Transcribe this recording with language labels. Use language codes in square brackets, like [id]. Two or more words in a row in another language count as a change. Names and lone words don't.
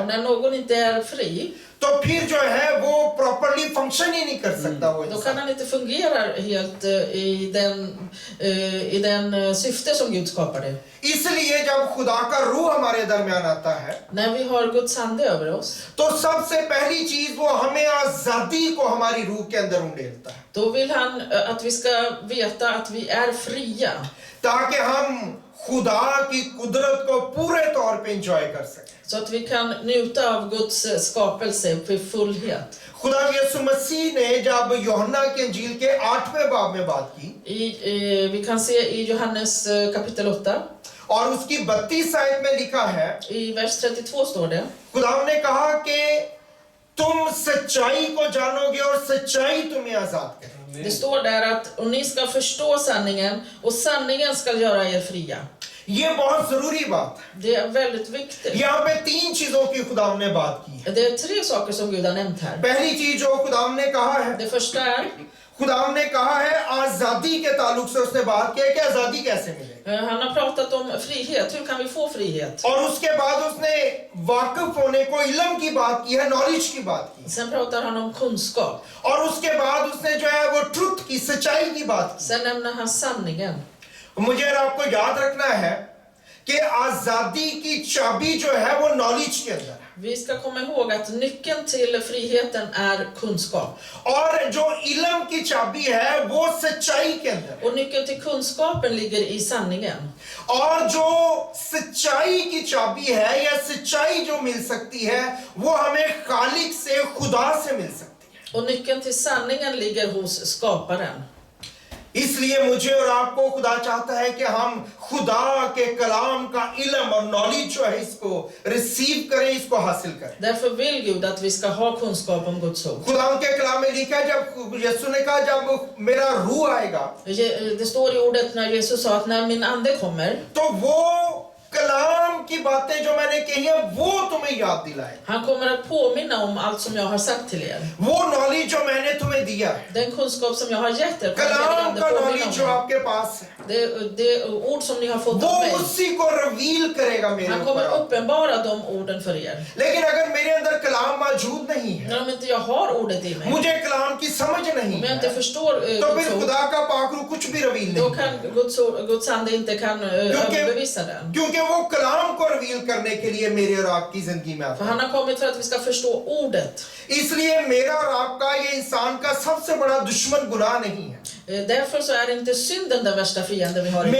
[sv] Och när någon inte är fri, [ur] تو پھر جو ہے وہ [en] properly function [ur] ہی نہیں کر سکتا وہ [sv] då [ur] इंसान। [sv] kan han inte fungera helt i den syfte som Gud skapade. [ur] اس لیے جب خدا کا روح ہمارے درمیان آتا ہے [sv] När vi har Guds ande över oss, [ur] تو سب سے پہلی چیز وہ ہمیں آزادی کو ہماری روح کے اندر انڈیلتا ہے, [sv] då vill han att vi ska veta att vi är fria. [ur] تاکہ ہم خدا کی قدرت کو پورے طور پہ انجوائے کر سکیں. [sv] Så att vi kan njuta av Guds skapelse för fullhet. [ur] خدا یسوع مسیح نے جب یوحنا کی انجیل کے 8ویں باب میں بات کی [sv] Vi kan se i Johannes kapitel 8, [ur] اور اس کی 32 آیت میں لکھا ہے, [sv] i vers 32 står det. [ur] خدا نے کہا کہ تم سچائی کو جانو گے اور سچائی تمہیں آزاد کرے گی. [sv] Det står där att och ni ska förstå sanningen och sanningen ska göra er fria. [ur] یہ بہت ضروری بات ہے. [sv] Det är väldigt viktigt. [ur] یہاں پہ 3 چیزوں کی خدا نے بات کی ہے. [sv] Det är 3 saker som Gud har nämnt här. [ur] پہلی چیز جو خدا نے کہا ہے, [sv] Det första är [ur] خدا نے کہا ہے آزادی کے تعلق سے اس نے بات کی ہے کہ آزادی کیسے ملے, [sv] han har pratat om frihet. Hur kan vi få frihet? [ur] اور اس کے بعد اس نے واقف ہونے کو علم کی بات کی ہے، نالج کی بات کی, [sv] Sen pratar han om kunskap. [ur] اور اس کے بعد اس نے جو ہے وہ ٹروتھ کی، سچائی کی بات کی. [sv] Sen nämner han sanningen. [ur] مجھے اور آپ کو یاد رکھنا ہے کہ آزادی کی چابی جو ہے وہ نالج کے اندر ہے, [sv] Vi ska komma ihåg att nyckeln till friheten är kunskap. [ur] اور جو علم کی چابی ہے وہ سچائی کے اندر ہے, [sv] Och nyckeln till kunskapen ligger i sanningen. [ur] اور جو سچائی کی چابی ہے یا سچائی جو مل سکتی ہے وہ ہمیں خالق سے، خدا سے مل سکتی ہے. [sv] Och nyckeln till sanningen ligger hos skaparen. [ur] اس لیے مجھے اور آپ کو خدا چاہتا ہے کہ ہم خدا کے کلام کا علم اور نالج جو ہے اس کو ریسیو کریں، اس کو حاصل کریں. [sv] Därför vill Gud att vi ska ha kunskap om Guds ord. [ur] خدا کے کلام میں لکھا ہے، جب یسوع نے کہا جب میرا روح آئے گا [sv] Det står i ordet när Jesus sa att när min ande kommer, [ur] تو وہ کلام کی کی باتیں جو میں نے کہی ہے وہ تمہیں یاد دلائے, [sv] Han kommer att påminna om allt som jag har sagt till er. [ur] وہ نالج جو میں نے تمہیں دیا ہے, [sv] Den kunskap som jag har gett er, kommer [ur] कलाम [sv] helige [ur] का [sv] ande [ur] نالج جو [sv] påminna om. [ur] آپ کے پاس ہے, [sv] Det ord som ni har fått [ur] वो [sv] av mig. [ur] اسی کو ریویل کرے گا میرے [sv] Han kommer [ur] ऊपर। [sv] uppenbara de orden för er. [ur] لیکن اگر میرے اندر کلام موجود نہیں ہے, [sv] Men om inte jag har ordet i mig, [ur] مجھے کلام کی سمجھ نہیں [sv] om jag inte [ur] है, [sv] förstår [ur] तो [sv] Guds [ur] फिर [sv] ord, [ur] خدا کا پاکھرو کچھ بھی ریویل [sv] då [ur] नहीं [sv] kan Guds ande inte kan överbevisa den. [ur] کیونکہ وہ کلام کو ریویل کرنے کے لیے میرے اور آپ کی زندگی میں آتا [sv] För han har kommit för att vi ska förstå ordet. [ur] है। اس لیے میرا اور آپ کا یہ انسان کا سب سے بڑا دشمن گناہ نہیں ہے, [sv] Därför så är inte synden den värsta fienden vi har i